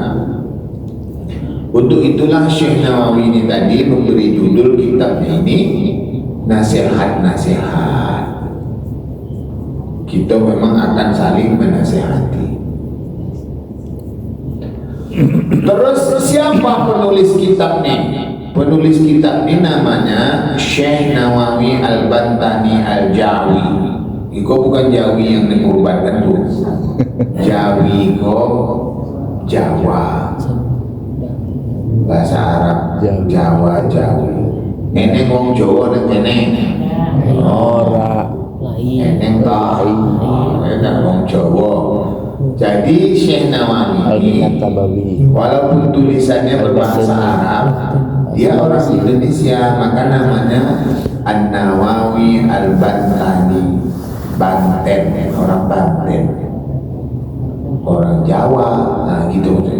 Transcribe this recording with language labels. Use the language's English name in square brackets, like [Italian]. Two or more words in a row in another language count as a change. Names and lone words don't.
[Indonesian] Untuk itulah Syekh Nawawi ini tadi memberi judul kitabnya ini nasihat-nasihat. Kita memang akan saling menasihati. Terus siapa penulis kitab ini? Penulis kitab ini namanya Syekh Nawawi Al-Bantani Al-Jawi. [Minangkabau] Iko bukan Jawi yang dikurbankan tu. Jawi iko Jawa. [Indonesian] Bahasa Arab Jawa, Jawi. [Javanese] Eneng wong Jawa dan eneng Ora. eneng tak eneng wong Jawa. [Indonesian] Jadi Syekh Nawawi ini Al-Nabawi. walaupun tulisannya berbahasa Arab, Dia orang Indonesia, maka namanya An-Nawawi Al-Bantani. Banten, orang Banten, orang Jawa, nah gitu maksudnya.